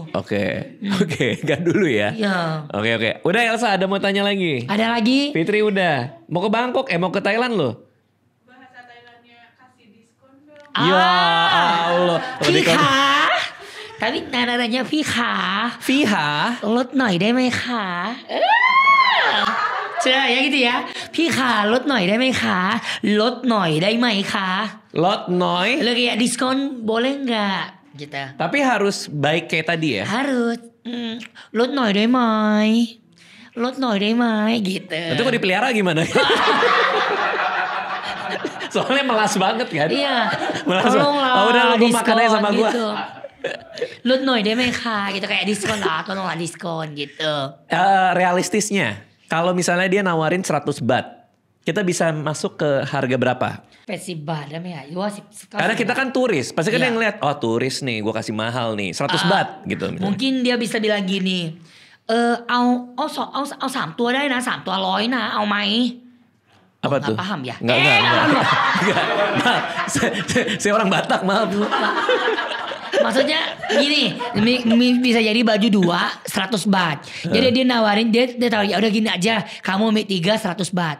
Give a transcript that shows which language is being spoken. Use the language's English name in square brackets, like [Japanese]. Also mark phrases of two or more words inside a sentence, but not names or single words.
[Indonesian] Oke, gak dulu ya. Iya. Oke. Udah Elsa ada mau tanya lagi? Ada lagi? Fitri udah. Mau ke Bangkok? Mau ke Thailand loh? Ya Allah. Fiha. Tapi nadanya Fiha. [Thai] Lốt หน่อยได้ไหมคะใช่ [Indonesian] ya gitu ya. [Thai] Fiha ลดหน่อยได้ไหมคะลดหน่อยได้ไหมคะ Lốt nói. [Indonesian] Lo kayak diskon boleh nggak gitu. Tapi harus baik kayak tadi ya? Harus. [Thai] ลดหน่อยได้ไหมลดหน่อยได้ไหม gitu. [Indonesian] Itu kok dipelihara gimana? Soalnya melas banget kan? Iya. Tolonglah. Udah lu makan aja sama gue. Gitu. [Thai] ลดหน่อยได้ไหมคะ [Indonesian] gitu kayak diskon lah, tolonglah diskon gitu. Realistisnya, kalau misalnya dia nawarin 100 baht, kita bisa masuk ke harga berapa? Festival ya. Karena kita kan turis, pasti kan yang lihat, oh turis nih, gue kasih mahal nih, 100 baht gitu. Misalnya. Mungkin dia bisa bilang gini, [Thai] เอา3 ตัวได้นะ3 ตัว100นะเอาไหม [Indonesian] Apa tuh? Gak paham ya? Enggak. Saya orang Batak, maaf. Maksudnya gini, bisa jadi baju 2 100 baht. Jadi dia nawarin, dia tahu ya udah gini aja, kamu mie 3 100 baht.